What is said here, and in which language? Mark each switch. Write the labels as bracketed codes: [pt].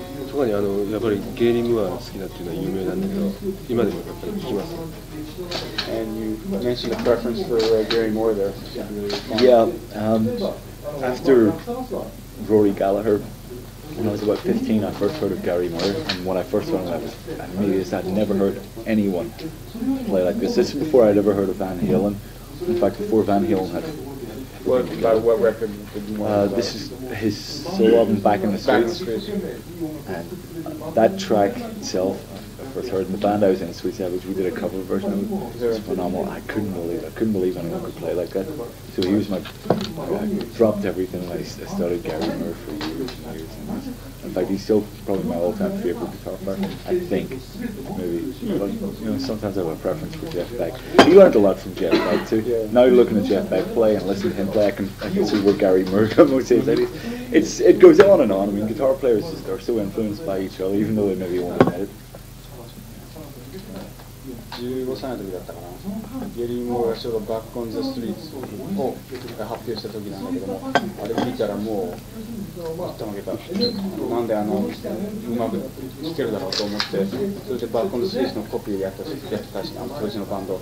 [ja] 特にやっぱりゲイリー・ムーアが好きだっていうのは有名なんだけど、今でもやっぱり聞きます。 [en] And you mentioned a preference for Gary Moore there. Yeah, after Rory Gallagher, when I was about 15, I first heard of Gary Moore, and when I first heard him, I was amazed. I'd never heard anyone play like this. This is before I'd ever heard of Van Halen. In fact, before Van Halen had. What record did you want? This is his solo album, Back in the Streets, and that track itself, I first heard in the band I was in, Sweet Savage, we did a cover version of it. It was phenomenal. I couldn't believe anyone could play like that. So he was I dropped everything and I started Gary Moore for years and years and years. In fact, he's still probably my all-time favourite guitar player, I think. Maybe, but, sometimes I have a preference for Jeff Beck. He learned a lot from Jeff Beck too. Now looking at Jeff Beck play and listening to him play, I can see where Gary Moore comes in. It goes on and on. I mean, guitar players just are so influenced by each other, even though they maybe won't admit it. [ja] 15歳の時だったかな、ゲリー・モーがちょうどバック・オン・ザ・ストリートを発表した時なんだけども、あれ聞いたらもうたまげた。なんでうまく弾けるだろうと思って、それでバック・オン・ザ・ストリートのコピーでやってたし、当時のバンド。